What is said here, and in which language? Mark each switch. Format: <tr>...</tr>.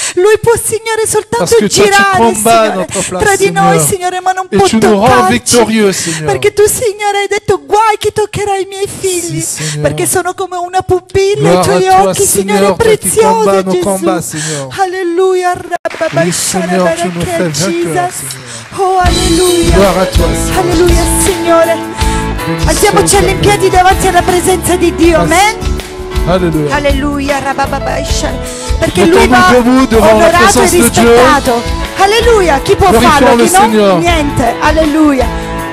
<it>Lui può, Signore, soltanto girare, Signore, tra di noi, Signore, ma non può toccarci, perché tu, Signore, hai detto: guai chi toccherà i miei figli, perché sono come una pupilla, i tuoi occhi, Signore, preziosi, Gesù. Alleluia.</it> <fr>Seigneur, tu nous fais vainqueurs,</fr> <it>Oh, alleluia.</it> <fr>Gloire à toi, Signore.</fr> <it>Alleluia, Signore. Alziamoci in piedi davanti alla presenza di Dio. Amen. Alleluia. Alleluia. Perché Lui va onorato e rispettato. Alleluia. Chi può farlo? Chi no? Niente. Alleluia.</it>